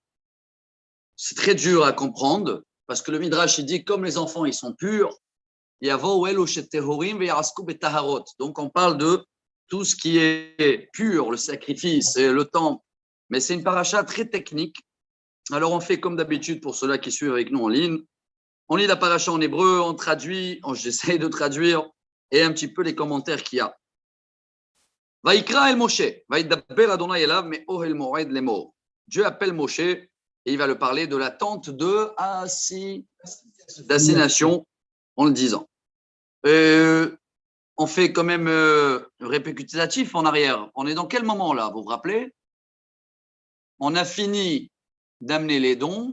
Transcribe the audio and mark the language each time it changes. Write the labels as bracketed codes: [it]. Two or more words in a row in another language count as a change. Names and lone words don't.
[fr] C'est très dur à comprendre, parce que le Midrash, il dit, comme les enfants, ils sont purs, donc on parle de tout ce qui est pur, le sacrifice et le temple. Mais c'est une paracha très technique. Alors on fait comme d'habitude pour ceux-là qui suivent avec nous en ligne. On lit la paracha en hébreu, on traduit, j'essaie de traduire, et un petit peu les commentaires qu'il y a. [he] ויקרא אל משה, וידבר אדני אליו מאהל מועד לאמר. [fr] Dieu appelle Moshe et il va le parler de la tente de d'assignation en le disant. On fait quand même récapitulatif en arrière. On est dans quel moment là, vous vous rappelez? On a fini d'amener les dons.